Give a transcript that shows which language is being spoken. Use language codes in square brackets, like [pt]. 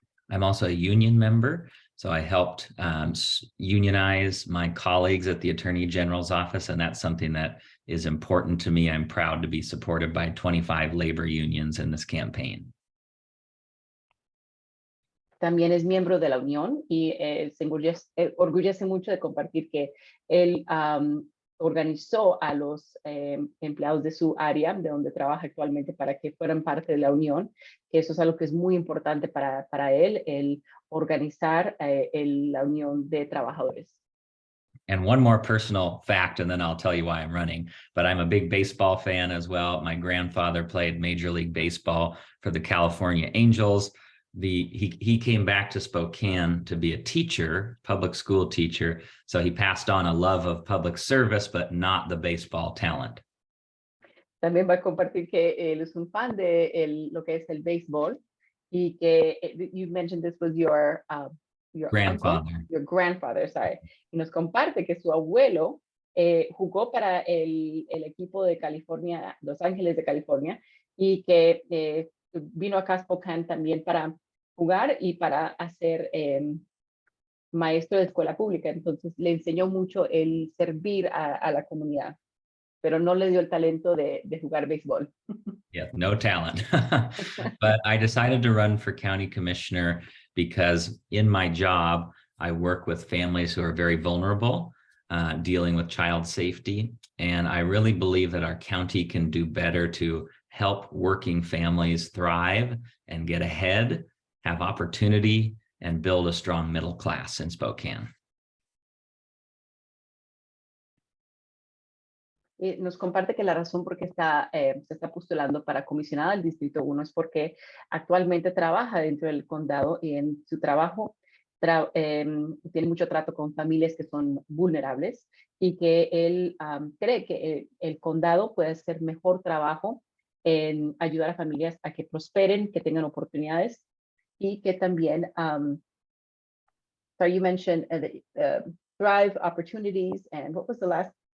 [en] I'm also a union member, so I helped unionize my colleagues at the Attorney General's office, and that's something that is important to me. I'm proud to be supported by 25 labor unions in this campaign. [es] También es miembro de la Unión y se orgullece mucho de compartir que él organizó a los empleados de su área, de donde trabaja actualmente, para que fueran parte de la Unión. Eso es algo que es muy importante para él, el organizar la Unión de Trabajadores. [en] And one more personal fact, and then I'll tell you why I'm running, but I'm a big baseball fan as well. My grandfather played Major League Baseball for the California Angels. He came back to Spokane to be a teacher, public school teacher. So he passed on a love of public service, but not the baseball talent. [es] También va a compartir que él es un fan de lo que es el béisbol y que [en] you mentioned this was your Grandfather. uncle, your grandfather, sorry. [es] Y nos comparte que su abuelo jugó para el equipo de California, Los Ángeles de California, y que vino acá a Spokane también para jugar y para hacer maestro de escuela pública. Entonces le enseñó mucho el servir a la comunidad, pero no le dio el talento de jugar béisbol. [en] Yeah, no talent. But I decided to run for county commissioner because in my job, I work with families who are very vulnerable, dealing with child safety. And I really believe that our county can do better to help working families thrive and get ahead, have opportunity, and build a strong middle class in Spokane. [es] Nos comparte que la razón por qué se está postulando para comisionado del Distrito 1 es porque actualmente trabaja dentro del condado y en su trabajo tiene mucho trato con familias que son vulnerables y que él cree que el condado puede hacer mejor trabajo en ayudar a familias a que prosperen, que tengan oportunidades y que también, [en] so you mentioned thrive, opportunities, and what was the last?